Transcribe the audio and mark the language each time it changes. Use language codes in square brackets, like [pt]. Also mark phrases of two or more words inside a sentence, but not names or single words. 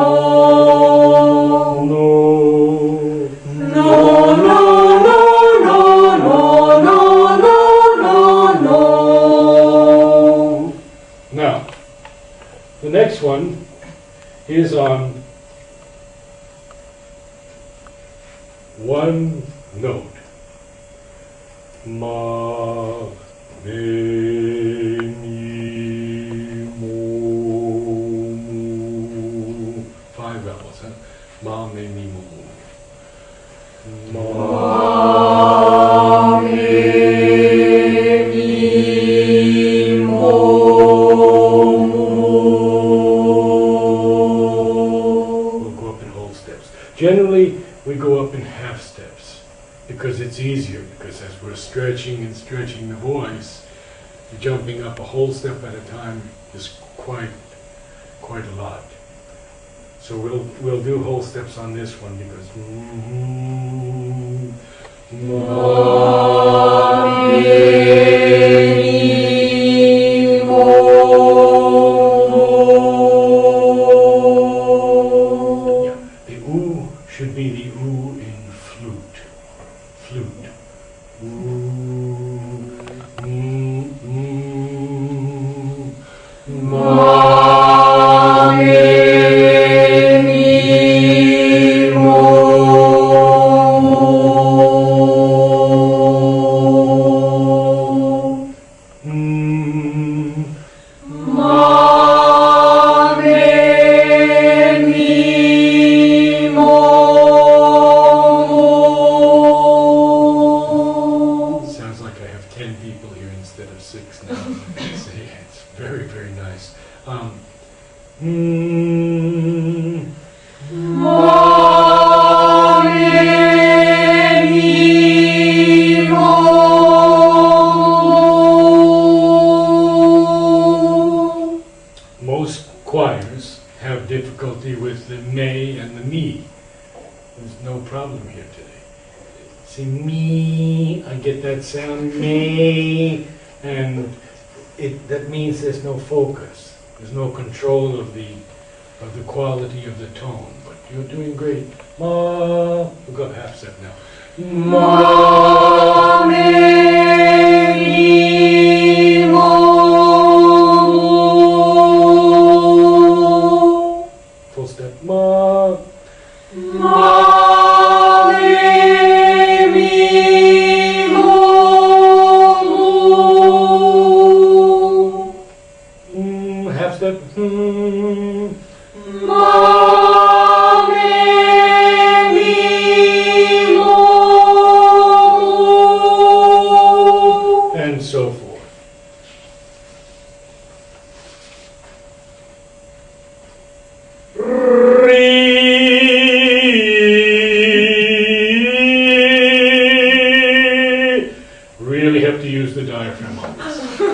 [en] No. No, no, no, no, no, no, no, no, no. Now, the next one is on one note. Ma, me, mi, mo, mu. 5 vowels, huh? Ma, me, mi, mo, mu. Ma, me, mi, mo, mu. We'll go up in whole steps. Generally, we go up in half steps because it's easier, because as we're stretching and stretching the voice, jumping up a whole step at a time is quite a lot. So we'll do whole steps on this one because ma, me, mo, yeah, the oo should be the oo in flute. Flute. Ma, me, mi, mo, ma, me, mi, mo. Sounds like I have 10 people here instead of 6 now. See, it's very, very nice. Ma, me, mi, mo. Most choirs have difficulty with the me and the mi. There's no problem here today. See, me, I get that sound, me, and that means there's no focus. There's no control of the quality of the tone. But you're doing great. Ma, we'll go half step now. Ma, me, mi, mo. Full step. Ma, ma, me, mi, mo. Half step. Ma, me, mi, mo. And so forth. Really have to use the diaphragm on this.